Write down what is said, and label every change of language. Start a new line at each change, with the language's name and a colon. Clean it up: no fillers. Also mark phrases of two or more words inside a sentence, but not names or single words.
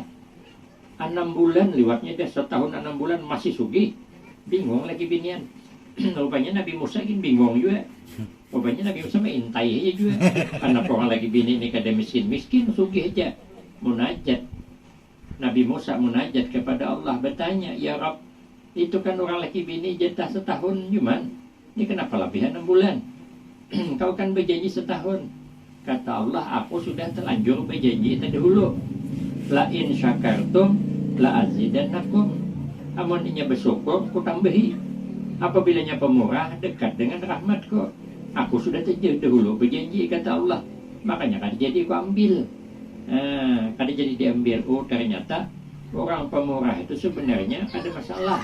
Banjar: 6 bulan lewatnya dah, setahun 6 bulan masih sugih. Bingung lagi binian.
Indonesian: Rupanya Nabi Musa kan bingung juga. Rupanya Nabi Musa mengintai aja juga.
Banjar: Karena orang lagi bini ini kada miskin sugih aja.
Indonesian: Munajat. Nabi Musa munajat kepada Allah, bertanya,
Arabic: يا رب,
Indonesian: itu kan orang laki bini jatah setahun cuman, ini kenapa lebih 6 bulan? Kau kan berjanji setahun. Kata Allah, aku sudah terlanjur berjanji terdahulu.
Arabic: لئن شكرتم لأزيدنكم.
Banjar: Amunnya bersyukur, ku tambahi. Apabila pemurah, dekat dengan rahmatku.
Indonesian: Aku sudah terdahulu berjanji, kata Allah. Makanya kan jadi ku ambil.
Banjar: Kada jadi diambil.
Indonesian: Oh ternyata orang pemurah itu sebenarnya ada masalah.